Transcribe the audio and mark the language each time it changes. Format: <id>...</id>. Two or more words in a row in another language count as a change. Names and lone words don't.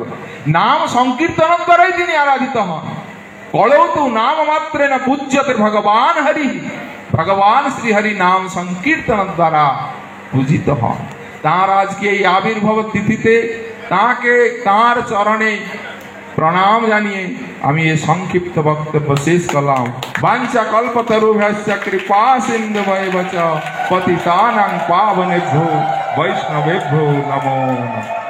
<bn>নাম সংকীর্তন দ্বারাই তিনি আরাধিত হন।</bn> <sa>কলৌতু নাম মাত্রে না পূজ্যতে ভগবান হরি।</sa> <bn>ভগবান শ্রী হরি নাম সংকীর্তন দ্বারা পূজিত হন। তার আজকে এই আবির্ভাব তিথিতে তাকে তার চরণে প্রণাম জানিয়ে আমি এই সংক্ষিপ্ত বক্তব্য শেষ করলাম।</bn> <sa>বাঞ্ছা কল্পতরুভ্যশ্চ কৃপা সিন্ধুভ্যেব চ পতিতানাং পাবনেভ্যো বৈষ্ণবেভ্যো নমো নমঃ।</sa>